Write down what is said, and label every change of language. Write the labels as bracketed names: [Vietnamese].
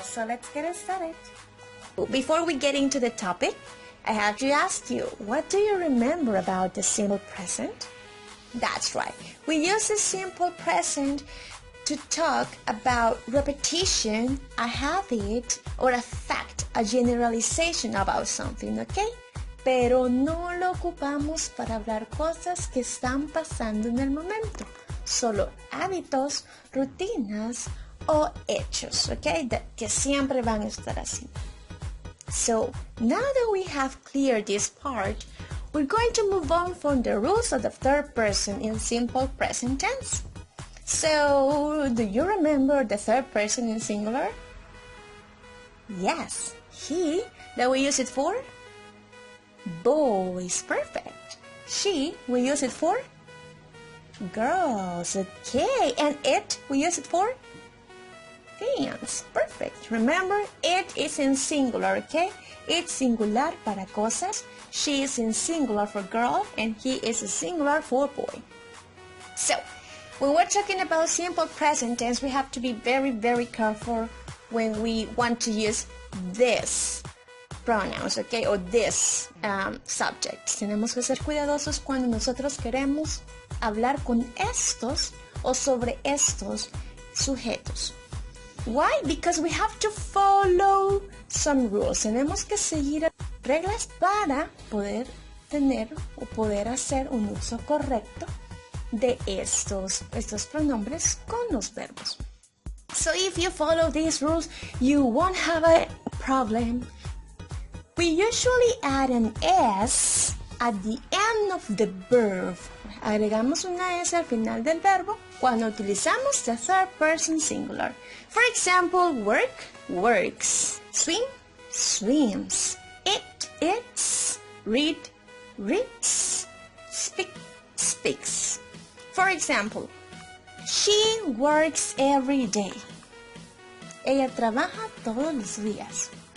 [English] So let's get started. Before we get into the topic, I have to ask you, what do you remember about the simple present? That's right, we use the simple present to talk about repetition, a habit, or a fact, a generalization about something, ¿ok? [Spanish] Pero no lo ocupamos para hablar cosas que están pasando en el momento, solo hábitos, rutinas o hechos, ¿ok? Que siempre van a estar así. [English] So, now that we have cleared this part, we're going to move on from the rules of the third person in simple present tense. So, do you remember the third person in singular? Yes, he, that we use it for boys, perfect. She, we use it for girls, okay. And it, we use it for things, perfect. Remember, it is in singular, okay? It's singular [Spanish] para cosas. [English] She is in singular for girl, and he is in singular for boy. So, when we're talking about simple present tense, we have to be very, very careful when we want to use this pronouns, okay, or this subjects. [Spanish] Tenemos que ser cuidadosos cuando nosotros queremos hablar con estos o sobre estos sujetos. [English] Why? Because we have to follow some rules. [Spanish] Tenemos que seguir reglas para poder tener o poder hacer un uso correcto de estos pronombres con los verbos. [English] So if you follow these rules, you won't have a problem. We usually add an S at the end of the verb. [Spanish] Agregamos una S al final del verbo cuando utilizamos [English] the third person singular. For example, work, works, swim, swims, eat, eats, read, reads, speak, speaks. For example, she works every day. [Spanish] Ella trabaja todos los días.